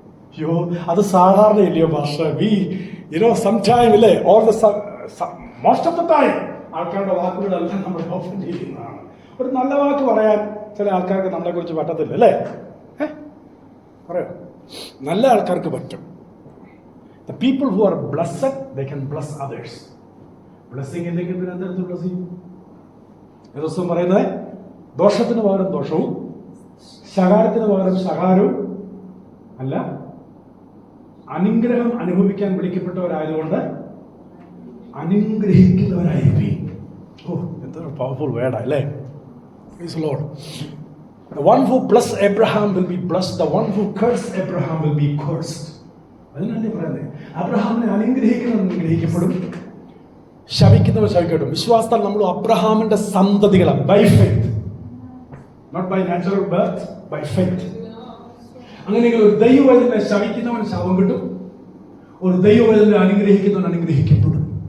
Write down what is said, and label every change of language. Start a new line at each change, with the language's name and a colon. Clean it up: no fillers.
Malayalam: അയ്യോ, അത് സാധാരണയില്ലയോ ഭാഷ? സംടൈം ഇല്ലേ,
English: all the most of the time
Malayalam: ആൾക്കാരുടെ വാക്കുകളെല്ലാം നമ്മൾ ഒഫൻഡ് ചെയ്യുന്നതാണ്. ഒരു നല്ല വാക്ക് പറയാൻ ചില ആൾക്കാർക്ക് നമ്മളെ കുറിച്ച് പറ്റത്തില്ല അല്ലേ? പറയോ, നല്ല ആൾക്കാർക്ക് പറ്റും.
English: The people who are blessed, they can bless others.
Malayalam: Blessing ഇല്ലെങ്കിൽ പിന്നെ എന്തെടുത്ത് ബ്ലസ് ചെയ്യും? ദിവസവും പറയുന്നത് ദോഷത്തിന് പകരം ദോഷവും ശകാരത്തിന് പകരം ശകാരവും അല്ല, അനുഗ്രഹം അനുഭവിക്കാൻ വിളിക്കപ്പെട്ടവരായതുകൊണ്ട് അനുഗ്രഹിക്കുന്നവരായിരിക്കും. ഓ, എന്തൊരു പവർഫുൾ വേർഡാ അല്ലേ?
English: Praise the Lord. The one who bless Abraham will be blessed. The one who curse Abraham will be cursed.
Malayalam: അതിനല്ലേ പറയുന്നത്, അബ്രഹാമിനെ അനുഗ്രഹിക്കുന്നവൻ അനുഗ്രഹിക്കപ്പെടും, ശപിക്കുന്നവർ ശപിക്കപ്പെടും. വിശ്വാസത്താൽ നമ്മൾ അബ്രഹാമിന്റെ സന്തതികളാണ്.
English: By faith, not by natural birth, by faith.
Malayalam: അങ്ങനെയെങ്കിൽ ഒരു ദൈവവചനെ ശപിക്കുന്നവൻ ശാപം കിട്ടും, ഒരു ദൈവവചനെ അനുഗ്രഹിക്കുന്നവൻ അനുഗ്രഹിക്കപ്പെടും.